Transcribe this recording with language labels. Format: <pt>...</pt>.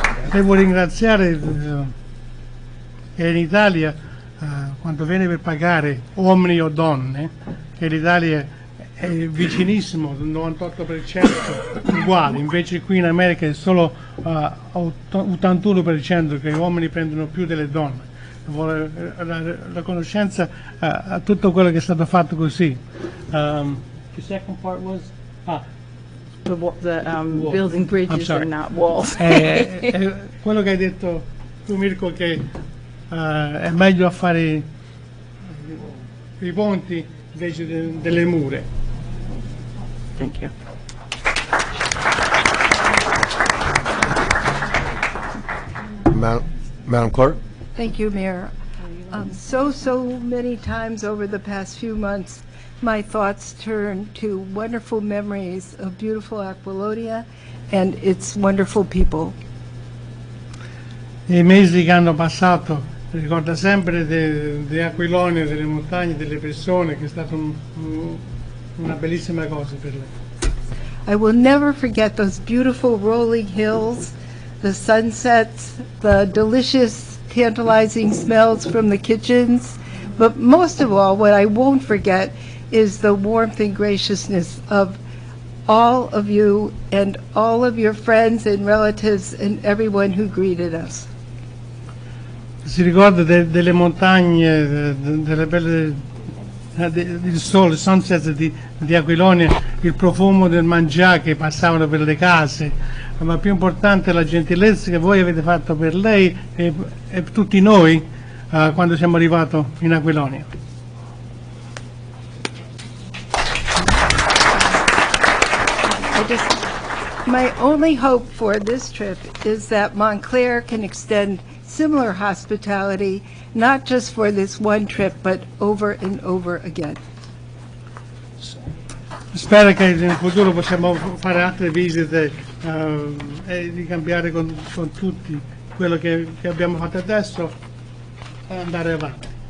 <it>Devo ringraziare che in Italia, quando viene per pagare uomini o donne, che l'Italia è vicinissimo, il 98% uguale, invece qui in America è solo 81% che gli uomini prendono più delle donne. La conoscenza a tutto quello che è stato fatto così.</it> <en>The second part was building bridges and not walls.</en> <it>Quello che hai detto tu, Mirko, che è meglio fare i ponti invece delle mura.</it> <en>Thank you. Madam Clerk? Thank you, Mayor. So many times over the past few months, my thoughts turn to wonderful memories of beautiful Aquilonia and its wonderful people.</en> <it>I mesi che hanno passato ricorda sempre di Aquilonia, delle montagne, delle persone, che è stata una bellissima cosa per lei.</it> <en>I will never forget those beautiful rolling hills, the sunsets, the delicious, tantalizing smells from the kitchens, but most of all, what I won't forget is the warmth and graciousness of all of you and all of your friends and relatives and everyone who greeted us.</en> <it>Si ricorda delle montagne, delle belle, il sole, il sunset di Aquilonia, il profumo del mangià che passavano per le case, ma più importante la gentilezza che voi avete fatto per lei e tutti noi quando siamo arrivati in Aquilonia.</it> <en>My only hope for this trip is that Montclair can extend similar hospitality, not just for this one trip, but over and over again.</en> <it>Spero che in futuro possiamo fare altre visite e ricambiare con tutti quello che abbiamo fatto adesso e andare avanti.</it>